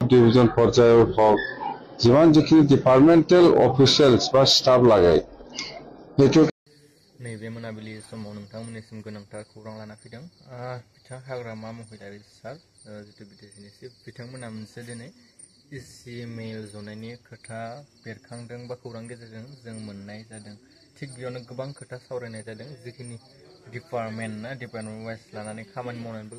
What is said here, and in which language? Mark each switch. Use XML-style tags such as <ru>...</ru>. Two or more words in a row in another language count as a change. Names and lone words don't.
<as>ডিভিজন পৰ্যায়ৰ হওক যিমান যিখিনি</as> <en>departmental officials</en> <as>বা ষ্টাফ লাগে সেইটো</as> <brx>नैबे मोनाबिलि समाव नोंथांमोननिसिम गोनांथार खौरां लाना फैदों बिथां हाग्रामा महिलारि सार जितु बिटिसिनि चिफ बिथांमोना मोनसे दिनै इसि मेल जनायनि खोथा बेरखांदों बा खौरां गेजेरजों जों मोननाय जादों थिग बेयावनो गोबां खोथा सावरायनाय जादों जिखिनि</brx> <en>department wise</en> <brx>लानानै खामानि मावनानैबो</brx>